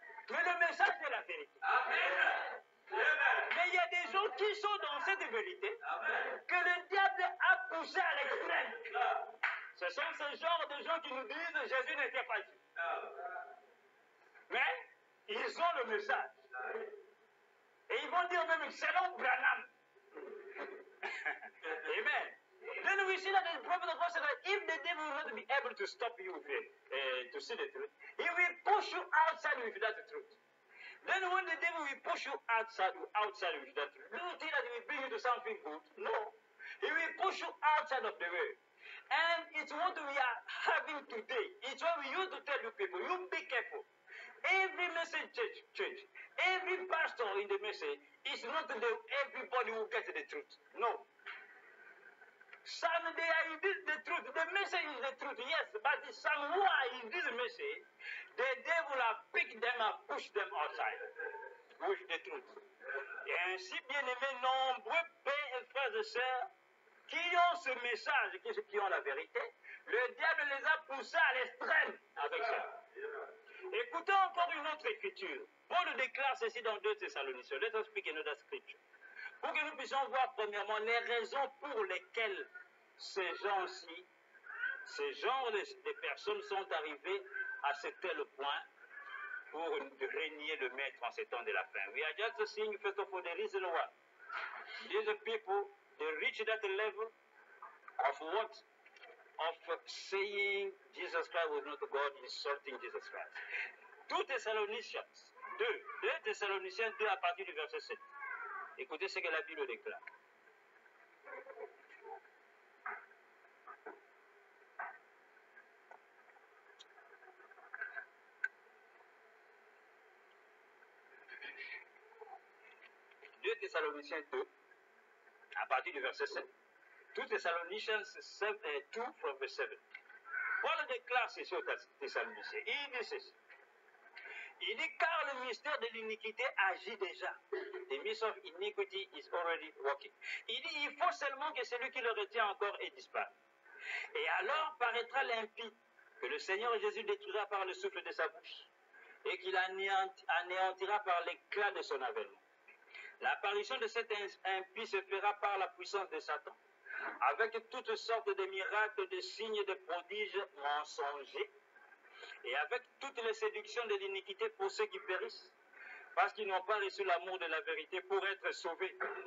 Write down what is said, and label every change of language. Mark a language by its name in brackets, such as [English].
[French] Mais le message est la vérité. Amen. Mais il y a des gens qui sont dans cette vérité que le diable a poussé à l'extrême. Ce sont ce genre de gens qui nous disent Jésus n'était pas Dieu. Mais ils ont le message. Et ils vont dire même selon Branham. Amen. [English] Then we see that the prophet of God said that if the devil will not be able to stop you to see the truth, he will push you outside with that truth. Then when the devil will push you outside with that truth, do you think that he will bring you to something good? No. He will push you outside of the way. And it's what we are having today. It's what we used to tell you people. You be careful. Every message change. Every pastor in the message is not everybody who gets the truth. No. Some they are in the truth. The message is the truth, yes, but some who are in this message, the devil have picked them and pushed them outside with the truth. [French] Et ainsi, bien aimés, nombreux pères et frères et sœurs qui ont ce message, qui ont la vérité, le diable les a poussés à l'extrême avec ça. Écoutons encore une autre écriture. Paul déclare ceci dans 2 Thessaloniciens. [English] Let us speak another scripture. [French] Pour que nous puissions voir premièrement les raisons pour lesquelles ces gens-ci, ces genres de personnes sont arrivés à ce tel point pour régner le maître en ces temps de la fin. [English] We are just seeing first of all the reason why. These people, they reach that level of what? Of saying Jesus Christ was not God, insulting Jesus Christ. [French] 2 Thessaloniciens 2 Thessaloniciens 2 à partir du verset 7. Écoutez ce que la Bible déclare. Deux Thessaloniciens 2, à partir du verset 7. [English] 2 Thessalonians 2 from verse 7. [French] Paul déclare ceci aux Thessaloniciens. Il dit ceci. Il dit, car le mystère de l'iniquité agit déjà. [English] The mystery of iniquity is already working. [French] Il dit, il faut seulement que celui qui le retient encore ait disparu. Et alors paraîtra l'impie, que le Seigneur Jésus détruira par le souffle de sa bouche, et qu'il anéantira par l'éclat de son avènement. L'apparition de cet impie se fera par la puissance de Satan, avec toutes sortes de miracles, de signes, de prodiges mensongers, et avec toutes les séductions de l'iniquité pour ceux qui périssent, parce qu'ils n'ont pas reçu l'amour de la vérité pour être sauvés.